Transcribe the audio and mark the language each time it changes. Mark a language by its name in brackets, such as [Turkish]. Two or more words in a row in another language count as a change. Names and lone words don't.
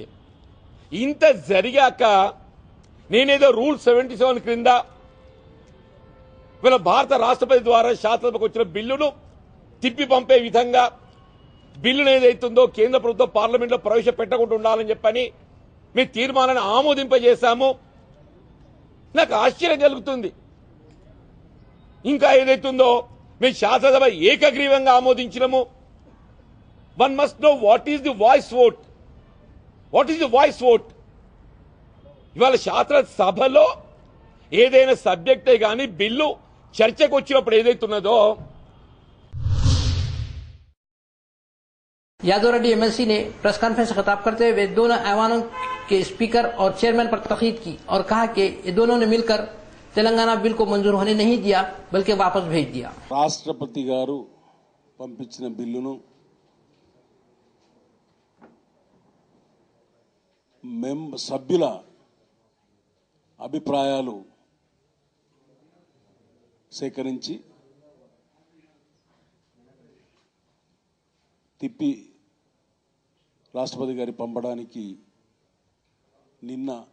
[Telugu] ఇంత జరిగాక నేనేదో రూల్ 77 క్రింద ఇవాళ భారత రాష్ట్రపతి ద్వారా శాసనసభకు వచ్చిన బిల్లును తిప్పి పంపే విధంగా బిల్లును ఏదైతుందో కేంద్ర ప్రభుత్వం పార్లమెంట్లో ప్రవేశపెట్టకుండా ఉండాలని చెప్పని మేము తీర్మానాన్ని ఆమోదింపజేశాము. నాకు ఆశ్చర్యం కలుగుతుంది. ఇంకా ఏదైతుందో మేము శాసనసభ ఏకగ్రీవంగా ఆమోదించినము. [English] One must know what is the voice vote. What is the voice vote? [Telugu] ఇవాళ శాసనసభలో ఏదైనా సబ్జెక్టే కానీ బిల్లు చర్చకు వచ్చినప్పుడు ఏదైతున్నదో [Urdu] یادو ریڈی ایم ایل سی نے [English] press conference [Urdu] سے خطاب کرتے ہوئے دونوں ایوانوں کے اسپیکر اور چیئرمین پر تنقید کی اور کہا کہ یہ دونوں نے مل کر تلنگانہ بل کو منظور ہونے نہیں دیا، بلکہ واپس بھیج دیا. [Telugu] రాష్ట్రపతి గారు పంపించిన బిల్లును సభ్యుల అభిప్రాయాలు సేకరించి తిప్పి రాష్ట్రపతి గారి పంపడానికి నిన్న